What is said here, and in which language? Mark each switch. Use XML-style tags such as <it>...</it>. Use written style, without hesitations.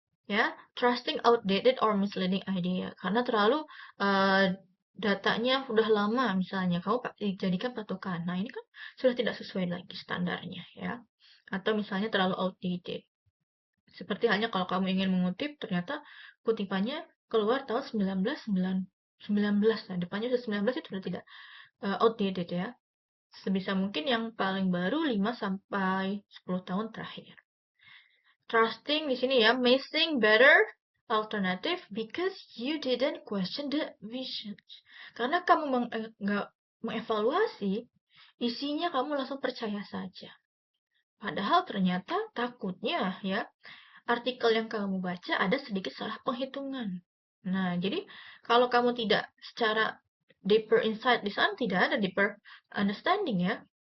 <en>Ya, trusting outdated or misleading idea.</en> <id>Karena terlalu datanya udah lama misalnya, kamu jadikan patokan. Nah, ini kan sudah tidak sesuai lagi standarnya ya. Atau misalnya terlalu outdated. Seperti halnya kalau kamu ingin mengutip, ternyata kutipannya keluar tahun 1919. Nah, depannya sudah 19 itu sudah tidak outdated ya. Sebisa mungkin yang paling baru 5 sampai 10 tahun terakhir.</id> <en>Trusting</en> <id>di sini ya,</id> <en>missing better alternative because you didn't question the vision.</en> <id>Karena kamu nggak mengevaluasi, isinya kamu langsung percaya saja. Padahal ternyata takutnya ya, artikel yang kamu baca ada sedikit salah penghitungan. Nah, jadi kalau kamu tidak secara deeper insight di sana, tidak ada deeper understanding ya.</id>